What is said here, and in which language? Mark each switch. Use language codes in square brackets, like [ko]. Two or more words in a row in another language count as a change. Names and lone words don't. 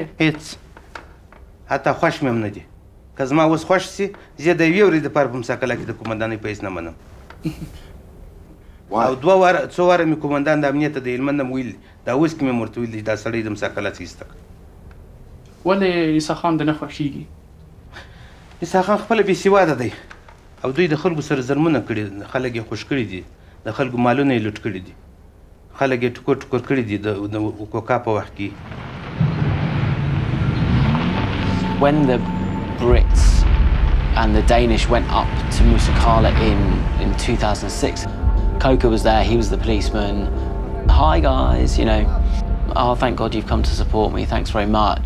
[ps] هېڅ حتی خوښ مې هم نه دي که زما اوس خوښ سي زه د یوې ورځې دپاره په موسی قلعه کې د قمندانۍ په هېڅ نه منم او څو واره مې قمندان د امنیته د هلمند هم ویلي دا اوس کې مې ورته ویلي دا سړی د موسی قلعه څخه ایسته کړه ولې عیسی خان د نه خوښېږي عیسی خان خپله بېسواده دی او دوی د خلکو سره ظلمونه کړي خلک یې خوش کړي دي د خلکو مالونه یې لوټ کړي دي خلک یې ټکور ټکور کړي دي د کوکا په وخت کې [en] When the Brits and the Danish went up to Musa Qala in 2006, Koka was there, he was the policeman. Hi guys, you know, oh thank God you've come to support me, thanks very much.